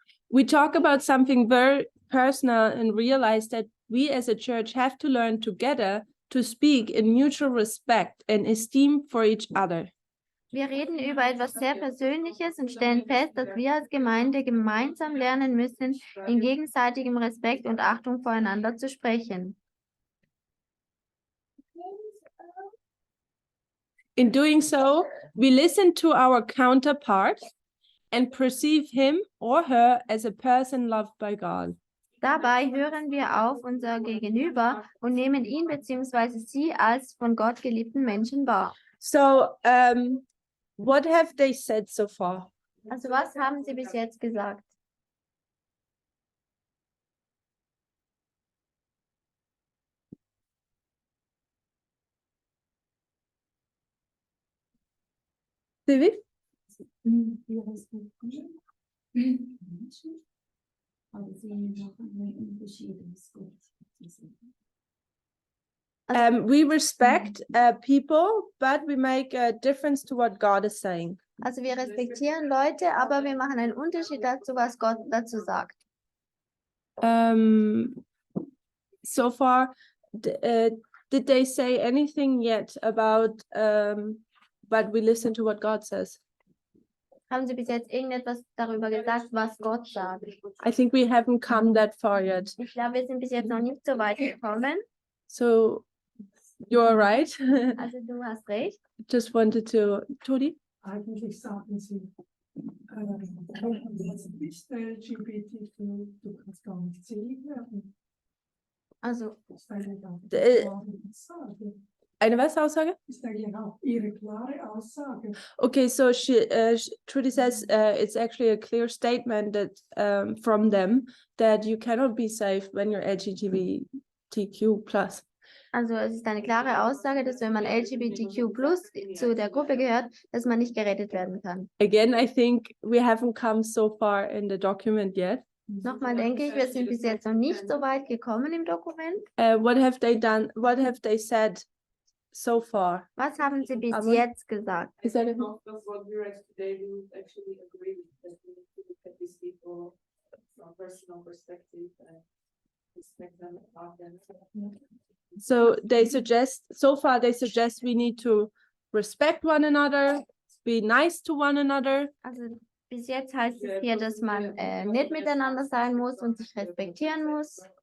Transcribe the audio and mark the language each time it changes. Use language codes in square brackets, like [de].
[en] We talk about something very personal and realize that we as a church have to learn together to speak in mutual respect and esteem for each other. [de] Wir reden über etwas sehr Persönliches und stellen fest, dass wir als Gemeinde gemeinsam lernen müssen, in gegenseitigem Respekt und Achtung voreinander zu sprechen. [en] In doing so, we listen to our counterpart and perceive him or her as a person loved by God. [de] Dabei hören wir auf unser Gegenüber und nehmen ihn bzw. sie als von Gott geliebten Menschen wahr. [en] So, what have they said so far? [de] Also was haben Sie bis jetzt gesagt? Sylvie? Wir respektieren Menschen, aber sehen noch einen Unterschied, was Gott sagt. [en] We respect people, but we make a difference to what God is saying. [de] Also wir respektieren Leute, aber wir machen einen Unterschied dazu, was Gott dazu sagt. [en] So far, did they say anything yet about, but we listen to what God says? [de] Haben Sie bis jetzt irgendetwas darüber gesagt, was Gott sagt? [en] I think we haven't come that far yet. [de] Ich glaube, wir sind bis jetzt noch nicht so weit gekommen. [en] So, you're right. [de] Also du hast recht. [en] Just wanted to, Todi? [de] Eigentlich sagen sie, du bist LGBTQ, du kannst gar nicht selig werden. Also, Das ist eigentlich auch eine klare Aussage. Eine was Aussage? Das ist eigentlich auch ihre klare Aussage. [en] Okay, so Trudy says it's actually a clear statement that from them that you cannot be saved when you're LGBTQ+. [de] also es ist eine klare Aussage, dass wenn man LGBTQ+ zu der Gruppe gehört, dass man nicht gerettet werden kann. [en] Again, I think we haven't come so far in the document yet. [de] Nochmal denke ich, wir sind bis jetzt noch nicht so weit gekommen im Dokument. [en] What have they done? What have they said so far? [de] Was haben Sie bis Aber- jetzt gesagt? [en] Is that it? That's what we read today. We would actually agree with that. We need to look at these people from personal perspective and respect them, love them. So they suggest, so far they suggest we need to respect one another, be nice to one another, [de] Also bis jetzt heißt es hier, dass man nett miteinander sein muss und sich respektieren muss.